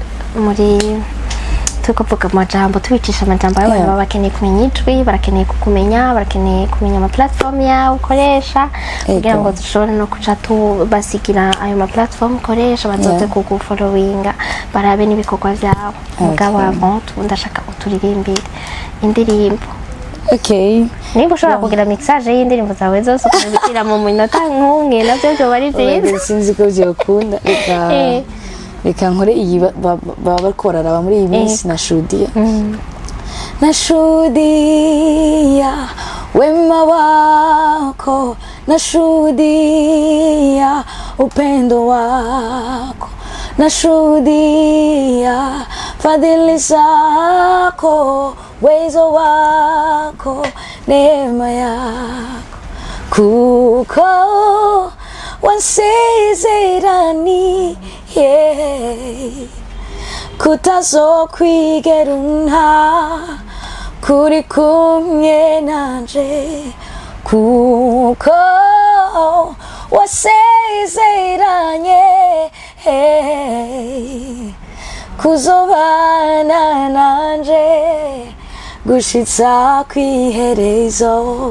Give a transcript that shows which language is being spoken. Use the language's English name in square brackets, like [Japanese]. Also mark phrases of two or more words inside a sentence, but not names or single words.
[Rundi] tukavuga amajambo tubicisha amajambo y'abantu baba bakeneye kumenya ijwi barakeneye kukumenya barakeneye kumenya ama platform yawe ukoresha kugira ngo dushobore no kuca tubasigira ayo ma platform ukoresha bazoze kugufollowinga barabe n'ibikorwa vyawe mugabo avant ndashaka uturirimbire indirimbo niba ushobora kugira mixage y'indirimbo zawe zose ukabitira mu minota nk'umwe navyo byo bari byiza sinzi ko byokunda reka nkore iyi baba bariko bararaba muri iyi minsi [Swahili] nashuhudia wema wako nashuhudia upendo wako nashuhudia fadhili zako uwezo wako neema yako kuko [Rundi] wansezerani kutazokwigera kuri kumwe nanje kuko wasezeranye kuzobana nanje gushitsa kwiherezo.